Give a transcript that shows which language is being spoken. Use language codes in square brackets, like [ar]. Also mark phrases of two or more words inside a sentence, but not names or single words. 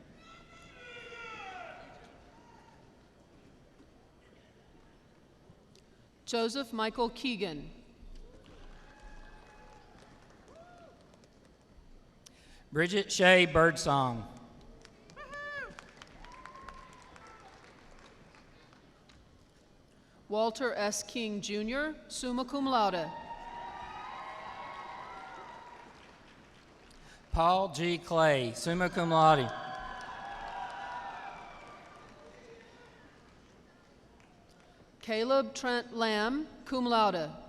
[en] Joseph Michael Keegan. Bridget Shea Birdsong. Walter S. King, Jr., [la] summa cum laude. [en] Paul G. Clay, [la] summa cum laude. [en] Caleb Trent Lamb, [la] cum laude.